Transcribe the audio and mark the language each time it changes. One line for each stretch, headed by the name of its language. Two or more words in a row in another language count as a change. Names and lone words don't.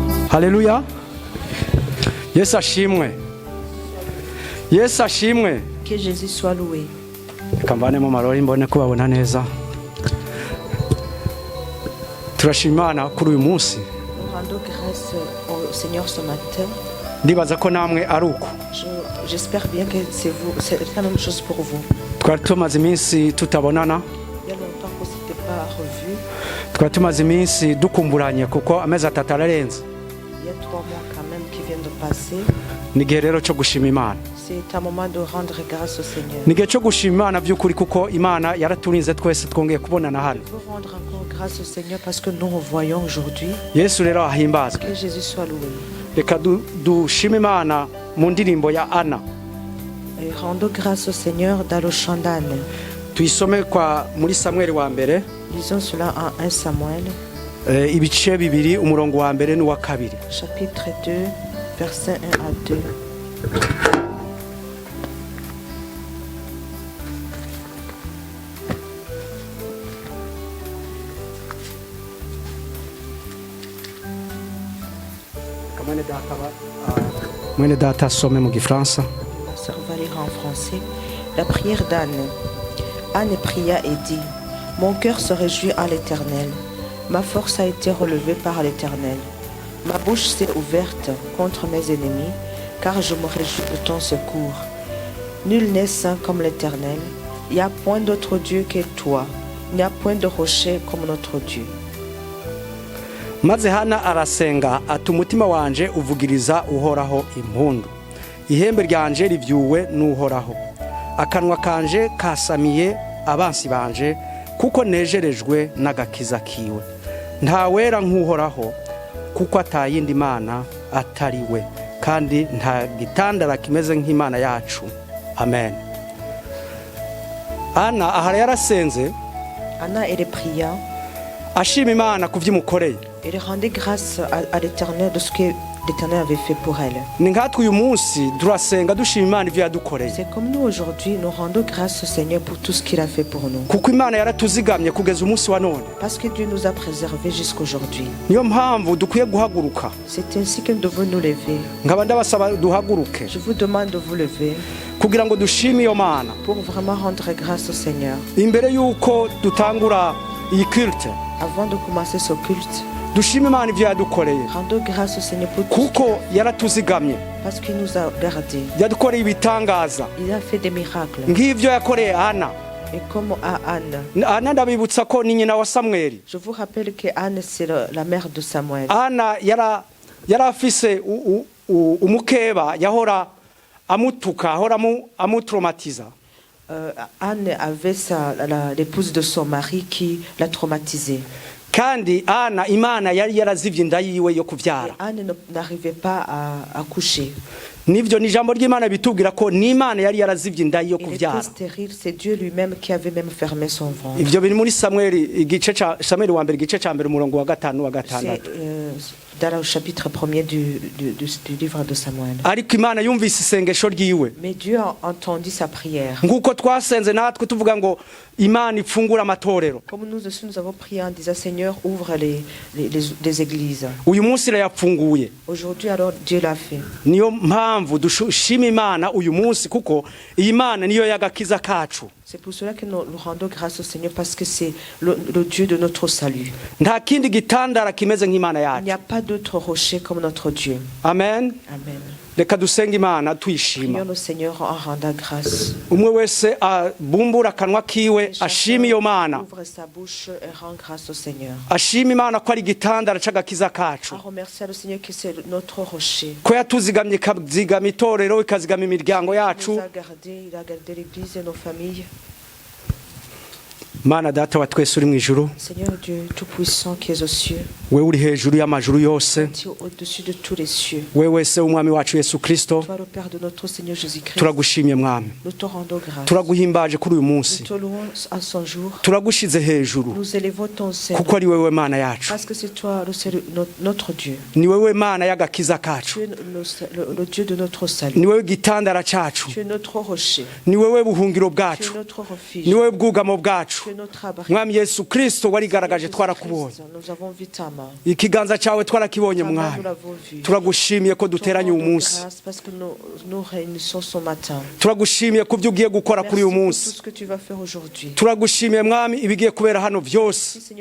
Rundi: Haleluya. Yesu ashimwe. Yesu ashimwe.
French: Que Jésus soit loué.
Rundi: Kambane mu marori mbone kubabona neza. Turashimana kuri uyu munsi.
French: Nous rendons grâce au Seigneur ce matin.
Rundi: Ndibaza ko namwe ari uko.
French: J'espère bien que c'est la même chose pour vous.
Rundi: Twari tumaze iminsi tutabonana.
French: Il y a longtemps qu'on ne s'était pas revu.
Rundi: Twari tumaze iminsi dukumburanye kuko amezi atatu ararenze.
French: Il y a 3 mois quand même qui viennent de passer.
Rundi: Ni gihe rero cyo gushima Imana.
French: C'est un moment de rendre grâce au Seigneur.
Rundi: Ni gihe cyo gushima Imana by'ukuri kuko Imana yaraturinze twese twongeye kubonana hano.
French: Il faut rendre encore grâce au Seigneur parce que nous revoyons aujourd'hui.
Rundi: Yesu rero ahimbazwe.
French: Que Jésus soit loué.
Rundi: Reka dushima Imana mu ndirimbo ya Ana.
French: Et rendons grâce au Seigneur dans le chant d'Anne.
Rundi: Tuyisome kwa muri Samuel wa mbere.
French: Lisons cela en 1 Samuel.
Rundi: Ibice bibiri umurongo wa mbere n'uwa kabiri.
French: Chapitre 2, versets 1 à 2.
Rundi: Mwene data asome mu Gifaransa.
French: La sœur va lire en français. La prière d'Anne. Anne pria et dit: Mon cœur se réjouit en l'Éternel. Ma force a été relevée par l'Éternel. Ma bouche s'est ouverte contre mes ennemis, car je me réjouis de ton secours. Nul n'est saint comme l'Éternel. Il n'y a point d'autre Dieu que toi. Il n'y a point de rocher comme notre Dieu.
Rundi: Maze Hana arasenga ati umutima wanje uvugiriza uhoraho impundu. Ihembe ryanje rivyuwe n'uhoraho. Akanwa kanje kasamiye abansi banje kuko nejerejwe n'agakiza kiwe. Nta wera nk'uhoraho kuko atayindi mana atariwe kandi nta gitandara kimeze nk'Imana yacu. Amen. Ana ahara yarasenze.
French: Anna elle pria.
Rundi: Ashima Imana kuvyimukoreye.
French: Elle rendait grâce à l'Éternel de ce que l'Éternel avait fait pour elle.
Rundi: Ni nkatwe uyu munsi turasenga dushima Imana ivyo yadukoreye.
French: C'est comme nous aujourd'hui, nous rendons grâce au Seigneur pour tout ce qu'il a fait pour nous.
Rundi: Kuko Imana yaratuzigamye kugeza umunsi wa none.
French: Parce que Dieu nous a préservés jusqu'aujourd'hui.
Rundi: Niyo mpamvu dukwiye guhaguruka.
French: C'est ainsi que nous devons nous lever.
Rundi: Nkaba ndabasaba duhaguruke.
French: Je vous demande de vous lever
Rundi: Kugira ngo dushime iyo Mana.
French: pour vraiment rendre grâce au Seigneur.
Rundi: Imbere yuko dutangura iyi culte.
French: Avant de commencer ce culte,
Rundi: Dushime Imana ivyo yadukoreye.
French: rendons grâce au Seigneur pour tout
Rundi: Kuko yaratuzigamye.
French: parce qu'il nous a gardés.
Rundi: Yadukoreye ibitangaza.
French: Il a fait des miracles.
Rundi: Nk'ivyo yakoreye Ana.
French: Et comme à Anne,
Rundi: Ana ndabibutsa ko ni nyina wa Samuel.
French: je vous rappelle que Anne c'est la mère de Samuel.
Rundi: Ana yarafise umukeba yahora amutuka ahora amutraumatiza.
French: Anne avait l'épouse de son mari qui l'a traumatisée.
Rundi: Kandi Ana Imana yari yarazivye inda yiwe yo kuvyara.
French: Anne n'arrivait pas à accoucher.
Rundi: Nivyo ni jambo ry'Imana bitubwira ko ni Imana yari yarazivye inda yo kuvyara.
French: Il était stérile, c'est Dieu lui-même qui avait même fermé son ventre.
Rundi: Ivyo biri muri Samuel igice ca Samuel wa mbere igice ca mbere umurongo wa 5 wa 6.
French: Dans le chapitre 1er du livre de Samuel.
Rundi: Ariko Imana yumvise isengesho ryiwe.
French: Mais Dieu a entendu sa prière.
Rundi: Nguko twasenze natwe tuvuga ngo Imana ipfungura amatorero.
French: Comme nous aussi nous avons prié en disant Seigneur ouvre les églises.
Rundi: Uyu munsi yapfunguye.
French: Aujourd'hui alors Dieu l'a fait.
Rundi: Niyo mpamvu dushima Imana uyu munsi kuko iyi Mana niyo yagakiza kacu.
French: C'est pour cela que nous rendons grâce au Seigneur parce que c'est le Dieu de notre salut.
Rundi: Nta kindi gitandara kimeze nk'Imana yacu.
French: Il n'y a pas d'autre rocher comme notre Dieu.
Rundi: Amen.
French: Amen.
Rundi: Reka dusenga Imana tuyishima.
French: Prions le Seigneur en rendant grâce.
Rundi: Umwe wese bumbura akanwa kiwe ashima iyo Mana.
French: Ouvre sa bouche et rend grâce au Seigneur.
Rundi: Ashima Imana ko ari gitandara c'agakiza kacu.
French: On remercie le Seigneur que c'est notre rocher.
Rundi: Ko yatuzigamye ikazigama itorero ikazigama imiryango yacu.
French: Il a gardé l'église et nos familles.
Rundi: Mana data wa twese uri mu ijuru.
French: Seigneur Dieu tout puissant qui est aux cieux.
Rundi: Wewe uri hejuru y'amajuru yose.
French: Au-dessus de tous les cieux.
Rundi: Wewe se umwami wacu Yesu Kristo.
French: Toi le Père de notre Seigneur Jésus-Christ.
Rundi: Turagushimye mwami.
French: Nous te rendons grâce.
Rundi: Turaguhimbaje kuri uyu munsi.
French: Nous te louons à son jour.
Rundi: Turagushize hejuru.
French: Nous élevons ton Seigneur.
Rundi: Kuko ari wewe Mana yacu.
French: Parce que c'est toi notre Dieu.
Rundi: Ni wewe Mana y'agakiza kacu.
French: Tu es le Dieu de notre salut.
Rundi: Ni wewe gitandara cacu.
French: Tu es notre rocher.
Rundi: Ni wewe buhungiro
French: Tu
Rundi: bwacu.
French: es notre refuge.
Rundi: Ni wewe bwugamo bwacu.
French: Tu
Rundi: mwami Yesu Kristo warigaragaje twarakubonye ikiganza cyawe twarakibonye mwami turagushimiye ko duteranye uyu munsi turagushimiye ku byo ugiye gukora kuri uyu munsi turagushimiye mwami ibigiye kubera hano byose